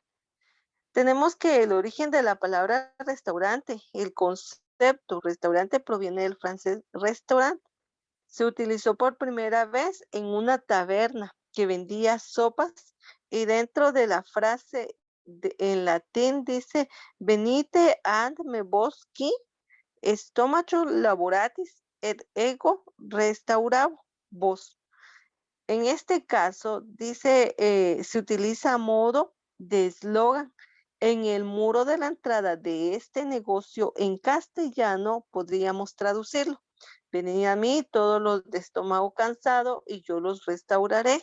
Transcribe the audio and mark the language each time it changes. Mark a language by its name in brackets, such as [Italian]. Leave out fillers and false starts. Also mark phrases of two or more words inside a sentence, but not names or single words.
[Spanish] Tenemos que el origen de la palabra restaurante, el concepto restaurante proviene del francés restaurant. Se utilizó por primera vez en una taberna que vendía sopas y dentro de la frase en latín dice [Latin] venite ad me vos qui Stomacho laboratis et ego vos. [Spanish] En este caso, dice, se utiliza a modo de eslogan en el muro de la entrada de este negocio en castellano, podríamos traducirlo. Venid a mí todos los de estómago cansado y yo los restauraré.